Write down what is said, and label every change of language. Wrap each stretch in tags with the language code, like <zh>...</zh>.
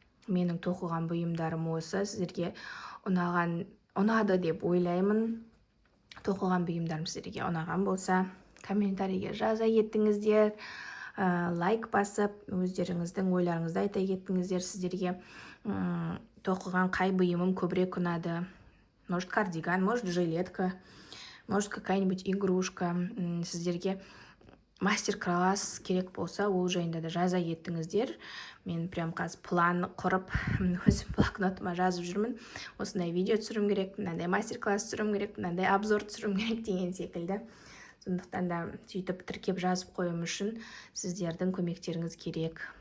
<kk>Менің тоқыған бұйымдарым осы. Сіздерге ұнады деп ойлаймын. Тоқыған бұйымдарым сіздерге ұнаған болса, комментарийге жаза кеттіңіздер, лайк басып, өздеріңіздің ойларыңызды айта кеттіңіздер. Сіздерге тоқыған қай бұйымым көбірек ұнады?</kk> <ru>Может, кардиган, может, жилетка, может, какая-нибудь игрушка.</ru> <kk>Сіздерге мастер-класс керек болса, ол жайында да жаза кеттіңіздер. Мен прям қазір план құрып, өзім блокнотыма жазып жүрмін. Осындай видео түсірім керек, мынандай мастер-класс түсірім керек, мынандай обзор түсірім керек деген секілді. Сондықтан да сөйтіп тіркеп жазып қойым үшін сіздердің көмектеріңіз керек.</kk>